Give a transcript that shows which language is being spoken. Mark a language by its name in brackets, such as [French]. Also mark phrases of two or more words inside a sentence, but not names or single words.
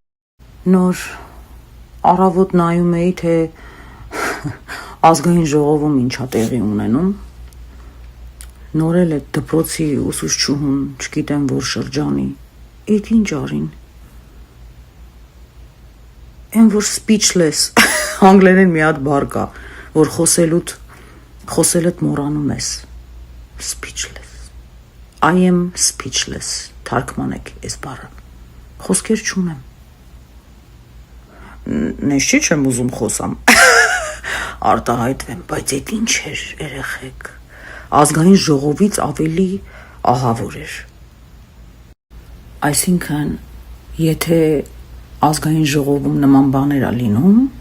[Armenian] Նոր առավոտ նայում էի, թե ազգային ժողովում ինչա տեղի ունենում։ Նոր էլ է դպրոցի ուսուցչուհուն, չգիտեմ որ շրջանի, էդ ինչ արին։ Էն որ speechless, անգլերեն մի հատ բառ կա, որ խոսելդ մոռանում ես։ Speechless. [English] I am speechless, [Armenian] թարգմանեք այս բառը։ Խոսքեր չունեմ։ Նես չի չեմ ուզում խոսամ, արտահայտվեմ, բայց էդ ինչ էր երեխեք, ազգային ժողովից ավելի ահավոր էր։ Այսինքն, եթե ազգային ժողովում նման բաներ ա լինում,